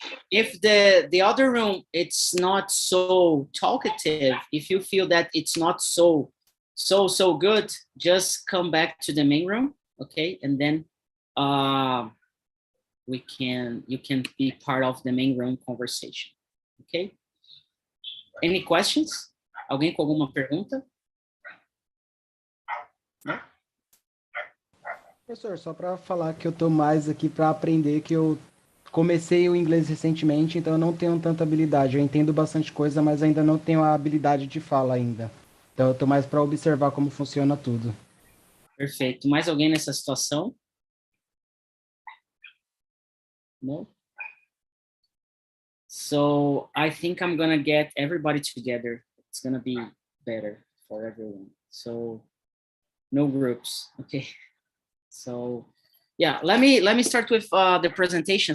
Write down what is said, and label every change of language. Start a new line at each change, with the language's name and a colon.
English: If the other room it's not so talkative, if you feel that it's not so good, just come back to the main room, okay? And then you can be part of the main room conversation, okay? Any questions?
Portuguese: Alguém com alguma pergunta? Não? Professor, só para falar que eu tô mais aqui para aprender, que eu comecei o inglês recentemente, então eu não tenho tanta habilidade. Eu entendo bastante coisa, mas ainda não tenho a habilidade de fala ainda. Então eu tô mais para observar como funciona tudo. Perfeito. Mais alguém nessa situação?
English: No? So I think I'm gonna get everybody together. It's gonna be better for everyone. So no groups, okay? So yeah, let me start with the presentation.